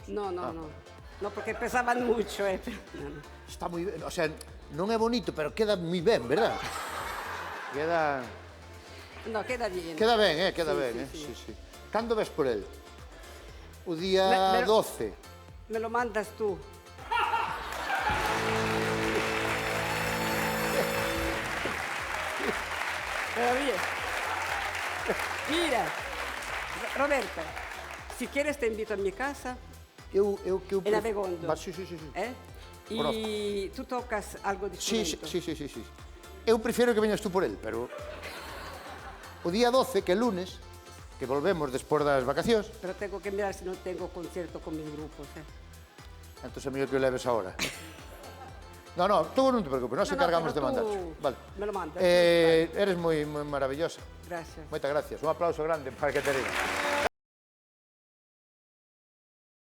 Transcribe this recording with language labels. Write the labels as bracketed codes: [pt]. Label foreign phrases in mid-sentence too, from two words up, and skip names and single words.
[es] No. No, porque pesaban mucho, No. [gl] Está moi ben, o sea, non é bonito, pero queda moi ben, verdad? Queda... [es] No, queda bien. [gl] Queda ben, queda [es] Sí, [gl] ben, [es] sí. [gl] Sí. Cando ves por el? O día 12. [es] Me lo mandas tú. Pero bien. Mira, Roberta, si quieres te invito a mi casa, en Abegondo. Sí. Y tú tocas algo de instrumento. Sí. [gl] Eu prefiro que veñas tú por el, pero... O día 12, que é lunes, que volvemos despois das vacacións... [es] Pero tengo que mirar si no tengo concierto con mis grupos, [gl] Entón é mellor que o leves ahora. No, tú non te preocupes, [es] nos encargamos de mandar. Vale. Me lo mandas. [gl] Eres moi maravillosa. [es] Gracias. [gl] Moitas gracias. [es] Un aplauso grande para Caterina.